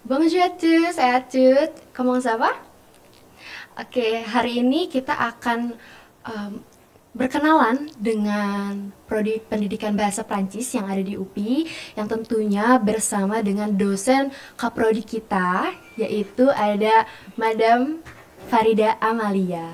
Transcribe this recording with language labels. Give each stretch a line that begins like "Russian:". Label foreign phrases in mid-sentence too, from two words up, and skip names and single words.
French: Bonjour à tous et à toutes, comment ça va?
Indonesian: Oke, hari ini kita akan berkenalan dengan Prodi Pendidikan Bahasa Prancis yang ada di UPI, yang tentunya bersama dengan dosen Kaprodi kita, yaitu ada Madam Farida Amalia.